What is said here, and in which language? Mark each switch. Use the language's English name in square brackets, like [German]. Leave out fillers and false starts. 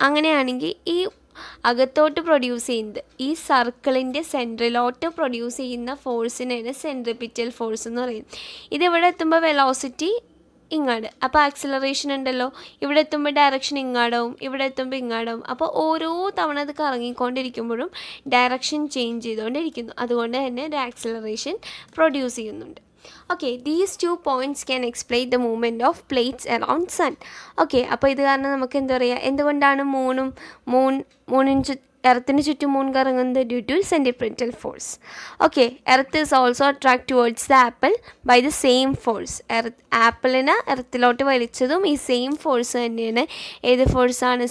[Malayalam] അങ്ങനെയാണെങ്കിൽ ഈ അകത്തോട്ട് പ്രൊഡ്യൂസ് ചെയ്യുന്നത്, ഈ സർക്കിളിൻ്റെ സെൻട്രലോട്ട് പ്രൊഡ്യൂസ് ചെയ്യുന്ന ഫോഴ്സിനെയാണ് സെൻട്രിപിറ്റൽ ഫോഴ്സ് എന്ന് പറയുന്നത്. ഇതിവിടെ എത്തുമ്പോൾ വെലോസിറ്റി ഇങ്ങാട്, അപ്പോൾ ആക്സിലറേഷൻ ഉണ്ടല്ലോ. ഇവിടെ എത്തുമ്പോൾ ഡയറക്ഷൻ ഇങ്ങാടാവും, ഇവിടെ എത്തുമ്പോൾ ഇങ്ങാടാവും. അപ്പോൾ ഓരോ തവണ അത് കറങ്ങിക്കൊണ്ടിരിക്കുമ്പോഴും ഡയറക്ഷൻ ചേഞ്ച് ചെയ്തുകൊണ്ടിരിക്കുന്നു. അതുകൊണ്ട് തന്നെ ഒരു ആക്സിലറേഷൻ പ്രൊഡ്യൂസ് ചെയ്യുന്നുണ്ട്. [English] Okay, these 2 points can explain the movement of plates around sun. [Malayalam] Okay, അപ്പോൾ ഇത് കാരണം നമുക്ക് എന്താ പറയുക, എന്തുകൊണ്ടാണ് മൂണിന് എർത്തിന് ചുറ്റും മൂൺ കറങ്ങുന്നത്? [English] Due to centripetal force. Okay, earth is also attract towards the apple by the same force. [Malayalam] ആപ്പിളിനെ എർത്തിലോട്ട് വലിച്ചതും ഈ സെയിം ഫോഴ്സ് തന്നെയാണ്. ഏത് ഫോഴ്സാണ്?